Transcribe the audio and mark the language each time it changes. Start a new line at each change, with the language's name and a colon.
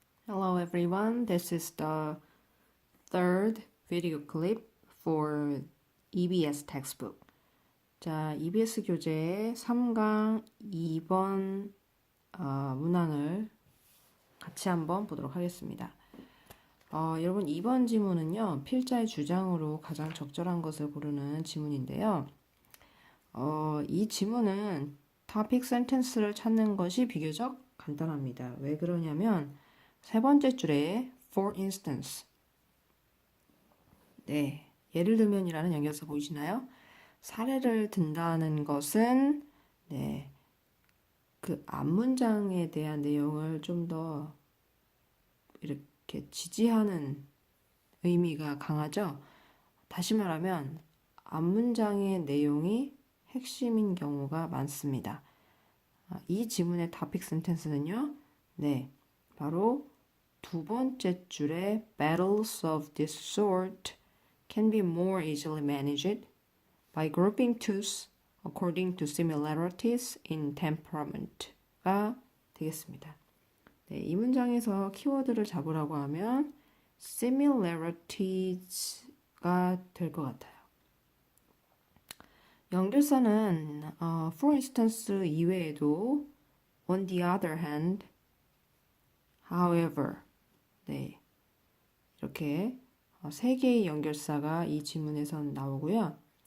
English: Hello everyone, this is the third video clip for EBS textbook.
Korean: 자, EBS 교재 3강 2번 문항을 같이 한번 보도록 하겠습니다. 여러분 2번 지문은요, 필자의 주장으로 가장 적절한 것을 고르는 지문인데요. 이 지문은 topic sentence를 찾는 것이 비교적 간단합니다. 왜 그러냐면 세 번째 줄에 for instance, 네, 예를 들면이라는 연결사 보이시나요? 사례를 든다는 것은 네, 그 앞문장에 대한 내용을 좀 더 이렇게 지지하는 의미가 강하죠. 다시 말하면 앞문장의 내용이 핵심인 경우가 많습니다. 이 지문의 topic sentence는요, 네, 바로 두 번째 줄에
English: battles of this sort can be more easily managed by grouping twos according to similarities in temperament
Korean: 가 되겠습니다. 네, 이 문장에서 키워드를 잡으라고 하면 similarities,가 될 것 같아요. 연결사는 for instance 이외에도 on the other hand, however, 네, 이렇게 세 개의 연결사가 이 지문에선 나오고요.